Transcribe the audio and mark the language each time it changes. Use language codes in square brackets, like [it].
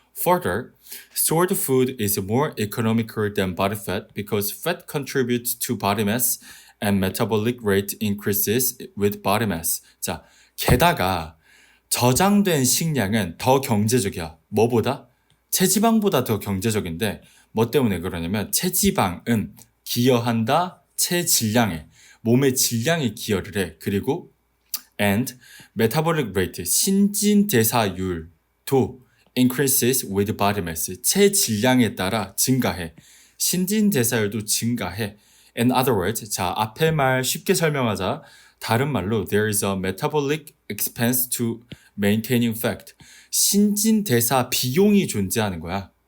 [en] Further, stored food is more economical than body fat because fat contributes to body mass and metabolic rate increases with body mass. [ko] 자, 게다가 저장된 식량은 더 경제적이야. 뭐보다? 체지방보다 더 경제적인데 뭐 때문에 그러냐면 체지방은 기여한다 체질량에 몸의 질량에 기여를 해. 그리고 [en] and metabolic rate [ko] 신진대사율도 [en] increases with body mass [ko] 체질량에 따라 증가해. 신진대사율도 증가해. [en] In other words, [ko] 자 앞에 말 쉽게 설명하자. 다른 말로 [en] there is a metabolic expense to maintaining fat. [ko] 신진대사 비용이 존재하는 거야.